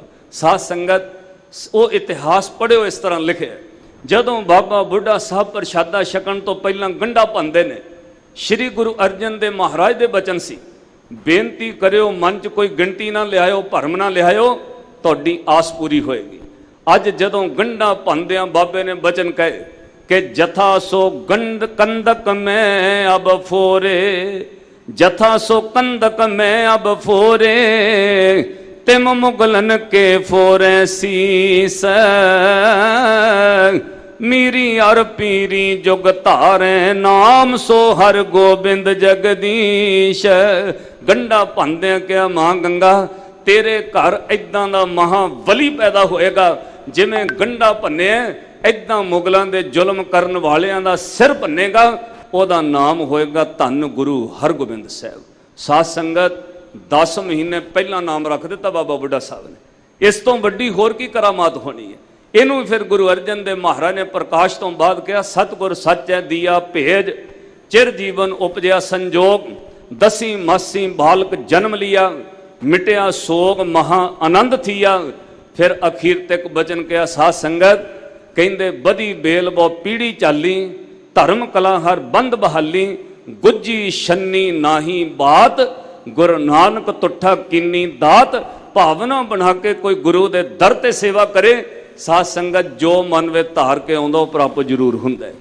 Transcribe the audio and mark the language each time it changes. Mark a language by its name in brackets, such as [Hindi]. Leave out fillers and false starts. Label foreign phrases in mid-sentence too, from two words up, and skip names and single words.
[Punjabi] ਸਾਧ ਸੰਗਤ ਵੋ ਇਤਿਹਾਸ ਪੜ੍ਹਿਓ, ਇਸ ਤਰ੍ਹਾਂ ਲਿਖੇ, ਜਦੋਂ ਬਾਬਾ ਬੁੱਢਾ ਸਾਹਬ ਪ੍ਰਸ਼ਾਦਾ ਛਕਣ ਤੋ ਪਹਿਲਾ ਗੰਢਾ ਪਾਂਦੇ ਨੇ, ਸ੍ਰੀ ਗੁਰੂ ਅਰਜਨ ਦੇਵ ਮਹਾਰਾਜ ਦੇ ਬਚਨ ਸੀ, ਬੇਨਤੀ ਕਰਿਓ ਮਨ ਚ ਕੋਈ ਗਿਣਤੀ ਨਾ ਲਿਆਓ, ਭਰਮ ਨਾ ਲਿਆਓ, ਤੁਹਾਡੀ ਆਸ ਪੂਰੀ ਹੋਏਗੀ। ਅੱਜ ਜਦੋਂ ਗੰਢਾ ਪਾਂਦਿਆਂ ਬਾਬੇ ਨੇ ਬਚਨ ਕਹੇ ਕਿ ਜਥਾ ਸੋ ਗੰਡ ਕੰਦਕ ਮੇਂ ਅਬ ਫੋਰੇ, ਜਥਾ ਸੋ ਕੰਦਕ ਮੇਂ ਅਬ ਫੋਰੇ, ਤਿਮ ਮੁਗਲਨ ਕੇ ਫੋਰੇ ਸੀਸ, ਮੀਰੀ ਔਰ ਪੀਰੀ ਜੁਗ ਧਾਰੇ, ਨਾਮ ਸੋ ਹਰ ਗੋਬਿੰਦ ਜਗਦੀਸ਼। ਗੰਢਾ ਪਾਂਦੇ ਕਿਆ ਮਾਂ ਗੰਗਾ ਤੇਰੇ ਘਰ ਇੱਦਾਂ ਦਾ ਮਹਾਬਲੀ ਪੈਦਾ ਹੋਏਗਾ, ਜਿਵੇਂ ਗੰਢਾ ਭੰਨੇ ਇੱਦਾਂ ਮੁਗਲੋਂ ਕੇ ਜ਼ੁਲਮ ਕਰਨ ਵਾਲਿਆਂ ਦਾ ਸਿਰ ਭੰਨੇਗਾ, ਓਦਾ ਨਾਮ ਹੋਏਗਾ ਧੰਨ ਗੁਰੂ ਹਰਗੋਬਿੰਦ ਸਾਹਬ। ਸਾਧ ਸੰਗਤ 10 ਮਹੀਨੇ ਪਹਿਲਾ ਨਾਮ ਰੱਖ ਦਿੱਤਾ ਬਾਬਾ ਬੁੱਢਾ ਸਾਹਬ ਨੇ। ਇਸ ਤੋ ਵੱਡੀ ਹੋਰ ਕੀ ਕਰਾਮਾਤ ਹੋਣੀ ਹੈ। ਇਨੂੰ ਫਿਰ ਗੁਰੂ ਅਰਜਨ ਦੇਵ ਮਹਾਰਾਜ ਨੇ ਪ੍ਰਕਾਸ਼ ਤੋ ਬਾਦ ਕਹਾ, ਸਤਗੁਰ ਸੱਚ ਹੈ ਦਿਆ ਭੇਜ, ਚਿਰ ਜੀਵਨ ਉਪਜਿਆ ਸੰਜੋਗ, 10 ਮਾਸੀ ਬਾਲਕ ਜਨਮ ਲਿਆ, ਮਿਟਿਆ ਸੋਗ ਮਹਾ ਆਨੰਦ ਥਿਆ। ਫਿਰ ਅਖੀਰ ਤਕ ਬਚਨ ਕਹਾ, ਸਾਧ ਸੰਗਤ ਕਹਿੰਦੇ ਬਦੀ ਬੇਲ ਬੋ ਪੀੜ੍ਹੀ ਚਾਲੀ, ਧਰਮ ਕਲਾ ਹਰ ਬੰਦ ਬਹਾਲੀ, ਗੁੱਝੀ ਛੰਨੀ ਨਾਹੀ ਬਾਤ, ਗੁਰੂ ਨਾਨਕ ਤੁੱਠਾ ਕੀਨੀ ਦਾਤ। ਭਾਵਨਾ ਬਣਾ ਕੇ ਕੋਈ ਗੁਰੂ ਦੇ ਦਰ ਤੇ ਸੇਵਾ ਕਰੇ, ਸਾਧ ਸੰਗਤ ਜੋ ਮਨ ਵੇ ਧਾਰ ਕੇ ਆਉਂਦਾ ਪ੍ਰਾਪਤ ਜ਼ਰੂਰ ਹੁੰਦਾ ਹੈ।